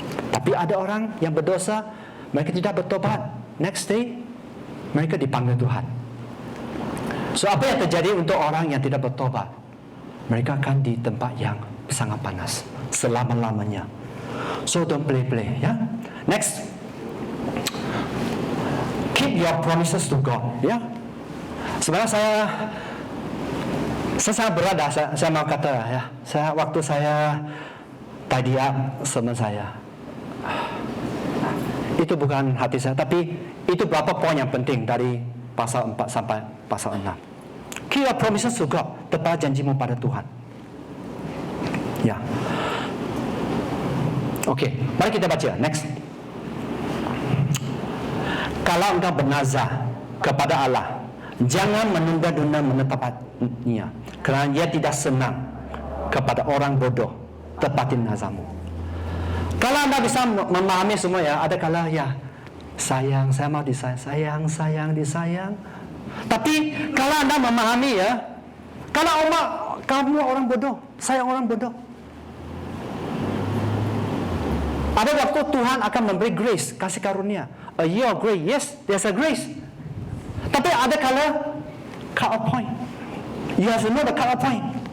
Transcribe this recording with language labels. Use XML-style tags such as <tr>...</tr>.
<id>Tapi ada orang yang berdosa, mereka tidak bertobat.</id> <en>Next day,</en> <id>mereka dipanggil Tuhan. So, apa yang terjadi untuk orang yang tidak bertobat? Mereka akan di tempat yang sangat panas selama-lamanya.</id> <en>So, don't play, ya. Next, keep your promises to God, ya.</en> <id>Sebenarnya saya sangat berat, saya mau kata, ya. Waktu saya</id> <en>tidy up</en> <id>sermon saya, itu bukan hati saya, tapi itu beberapa poin yang penting dari pasal 4 sampai pasal 6.</id> <en>Keep your promises to God,</en> <id>tepat janjimu pada Tuhan.</id> <en>Ya.</en> <id>Oke, mari kita baca. Next. Kalau engkau bernazar kepada Allah, jangan menunda-nunda menetapkannya, kerana ia tidak senang kepada orang bodoh. Tepatin nazarmu. Kalau anda bisa memahami semua, ya, ada kala, ya, sayang, saya mau disayang, sayang, disayang. Tapi kalau anda memahami, ya, kalau kamu orang bodoh, saya orang bodoh. Ada waktu Tuhan akan memberi grace, kasih karunia.</id> <en>A year of grace, yes, there's a grace.</en> <id>Tapi ada kala</id> <en>cut off point. You have to know the cut off point.</en>